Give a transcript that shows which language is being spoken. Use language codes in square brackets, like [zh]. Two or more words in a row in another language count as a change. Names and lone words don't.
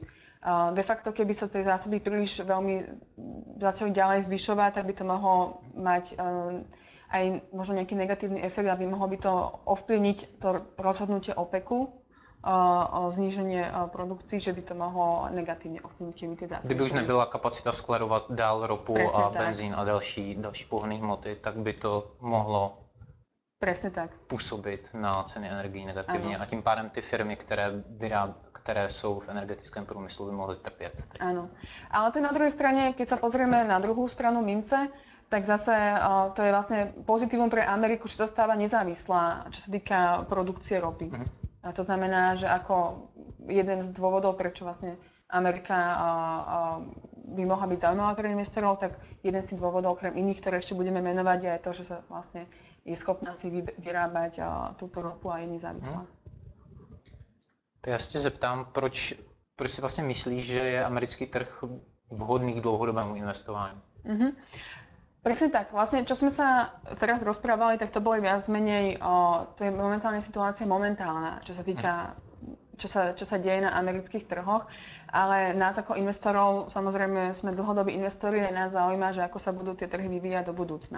[sk] De facto, keby sa tie zásoby príliš veľmi začali ďalej zvyšovať, tak by to mohlo mať aj možno nejaký negatívny efekt, aby mohlo by to ovplyvniť to rozhodnutie OPECu o zníženie produkcií, že by to mohlo negatívne ovplyvniť tie zásoby. [cs] Kdyby už nebyla kapacita skladovat dál ropu [sk] Presne a tak. [cs] benzín a další pohonné hmoty, tak by to mohlo [sk] Presne tak. [cs] působit na ceny energií negativně Ano. a tím pádem ty firmy, které jsou v energetickém průmyslu, by mohly trpět. [sk] Áno. Ale to je na druhej strane, keď sa pozrieme na druhú stranu mince, tak zase to je vlastne pozitívum pre Ameriku, že sa stáva nezávislá, čo sa týka produkcie ropy. A to znamená, že ako jeden z dôvodov, prečo vlastne Amerika by mohla byť zaujímavá pre investorov, tak jeden z tých dôvodov, okrem iných, ktoré ešte budeme menovať, je to, že sa vlastne je schopná si vyrábať túto ropu a je nezávislá. [cs] Tak já se tě zeptám, proč si vlastně myslíš, že je americký trh vhodný k dlouhodobému investování? [sk] Presne tak. Vlastne, čo sme sa teraz rozprávali, tak to boli viac menej, to je momentálne situácia momentálna, čo sa týka, čo sa deje na amerických trhoch, ale nás ako investorov, samozrejme sme dlhodobí investori a nás zaujíma, že ako sa budú tie trhy vyvíjať do budúcna.